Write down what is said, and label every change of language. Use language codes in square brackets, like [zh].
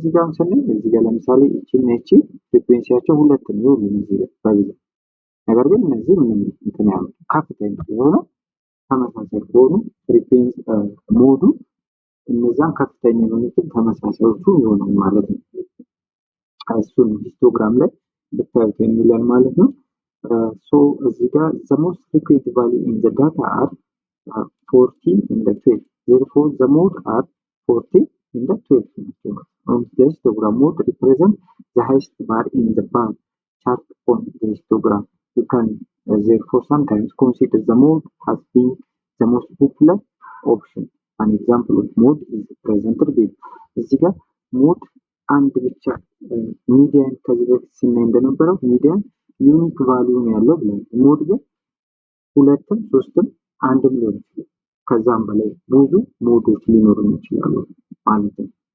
[am] እዚህ ጋር ስናይ እዚህ ጋር ለምሳሌ እቺና እቺ ፍሪኩዌንሲያቸው 2 ነው ሁሉም እዚህ ጋር በብዛት። ነገር ግን እነዚህ ምንም እንትን ያሉ ከፍተኛ የሆነ ተመሳሳይ ከሆኑ ፍሪኩዌንሲ ሞዱ እነዛን ከፍተኛ የሆኑትን ተመሳሳዮቹ ይሆናል ማለት ነው። እሱን ሂስቶግራም ላይ ብታዩት የሚለን ማለት ነው። እዚህ ጋር [en] the most frequent value in the data are 14 and 12. Therefore, the mode are 14 and 12. On the histogram mode represent the highest bar in the bar chart on the histogram. You can therefore sometimes consider the mode has been the most popular option. An example of mode is presented below. [am] እዚህ ጋር ሞድ አንድ ብቻ ሚዲያን ከዚህ በፊት ስናይ እንደነበረው ሚዲያን ዩኒክ ቫልዩ ነው ያለው ብለን ሞድ ግን 2ም 3ም 1ም ሊሆን ይችላል። ከዛም በላይ ብዙ ሞዶች ሊኖሩ ይችላሉ ማለት ነው።